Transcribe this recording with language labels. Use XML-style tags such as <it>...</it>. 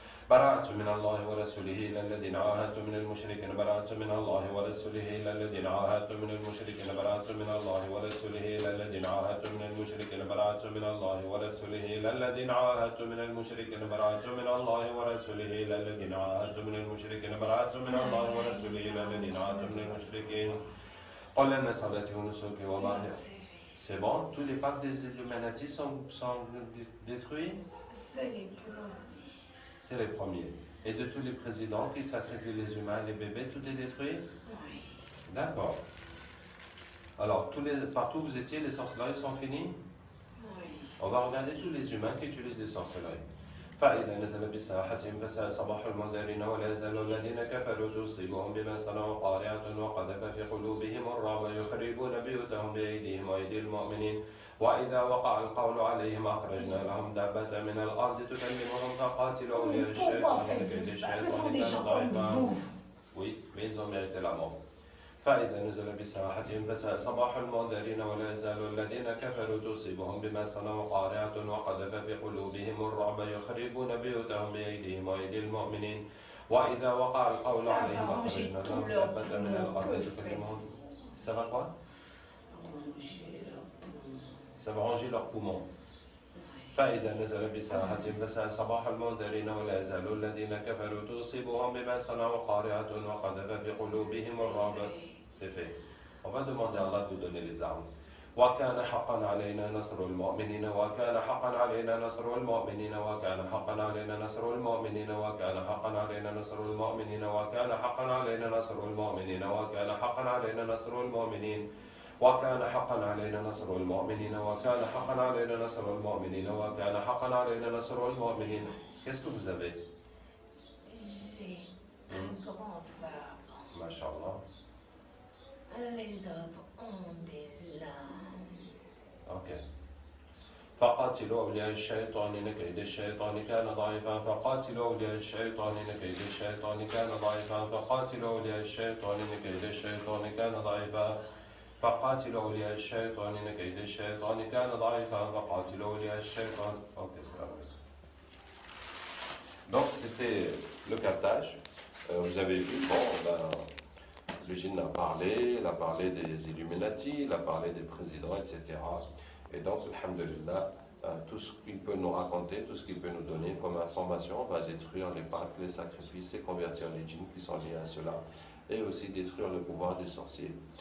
<ar>براءة من الله ورسوله إلى الذين عاهدتم من المشركين براءة من الله ورسوله إلى الذين عاهدتم من المشركين براءة من الله ورسوله إلى الذين عاهدتم من المشركين براءة من الله ورسوله إلى الذين عاهدتم من المشركين براءة من الله ورسوله إلى الذين عاهدتم من المشركين براءة من الله ورسوله إلى الذين عاهدتم من المشركين. قل إن صلاتي ونسكي ومحياي.</ar> <fr>C'est bon, tous les pactes des Illuminati sont détruits? C'est les premiers. Et de tous les présidents qui sacrifient les humains et les bébés, tout est détruit? Oui. D'accord. Alors, partout où vous étiez, les sorcelleries sont finies? Oui. On va regarder tous les humains qui utilisent les sorcelleries.</fr> <ar>فإذا نزل بساحتهم فساء صباح المنذرين ولا يزال الذين كفروا تصيبهم بما صنعوا قارعة وقذف في قلوبهم الرعب يخربون بيوتهم بأيديهم وأيدي المؤمنين وإذا وقع القول عليهم أخرجنا لهم دابة من الأرض تكلمهم فقاتلوا أولياء الشيطان كيد الشيطان كان ضعيفا.</ar> <fr>Oui, mais ils ont mérité la mort.</fr> <ar>فإذا نزل بساحتهم فساء صباح المنذرين ولا يزال الذين كفروا تصيبهم بما صنعوا قارعة وقذف في قلوبهم الرعب يخربون بيوتهم بأيديهم وأيدي المؤمنين وإذا وقع القول عليهم أخرجنا لهم دابة من الأرض تكلمهم.</ar> <fr>Ça va quoi? Ça va ranger leurs poumons.</fr> <ar>فإذا نزل بساحتهم فساء صباح المنذرين ولا يزال الذين كفروا تصيبهم بما صنعوا قارعة وقذف في قلوبهم الرعب.</ar> <fr>C'est fait. On va demander à Allah de vous donner les armes.</fr> <ar>وكان حقا علينا نصر المؤمنين وكان حقا علينا نصر المؤمنين وكان حقا علينا نصر المؤمنين وكان حقا علينا نصر المؤمنين وكان حقا علينا نصر المؤمنين وكان حقا علينا نصر المؤمنين وكان حقا علينا نصر المؤمنين وكان حقا علينا نصر المؤمنين وكان حقا علينا نصر المؤمنين.</ar> <fr>Qu'est-ce que vous avez? J'ai un grand sabre.</fr> <ar>Masha'Allah.</ar> <fr>Les autres ont des lames. Ok.</fr> <ar>فقاتلوا أولياء الشيطان إن كيد الشيطان كان ضعيفا فقاتلوا أولياء الشيطان إن كيد الشيطان كان ضعيفا فقاتلوا أولياء الشيطان إن كيد الشيطان كان ضعيفا فقاتلوا أولياء الشيطان إن كيد الشيطان كان ضعيفا فقاتلوا أولياء الشيطان.</ar> <fr>Ok, c'est la même. Donc c'était le captage. Vous avez vu, le djinn a parlé, il a parlé des Illuminati, il a parlé des présidents, etc. Et donc, alhamdulillah, tout ce qu'il peut nous raconter, tout ce qu'il peut nous donner comme information va détruire les pactes, les sacrifices et convertir les djinns qui sont liés à cela, et aussi détruire le pouvoir des sorciers.</fr>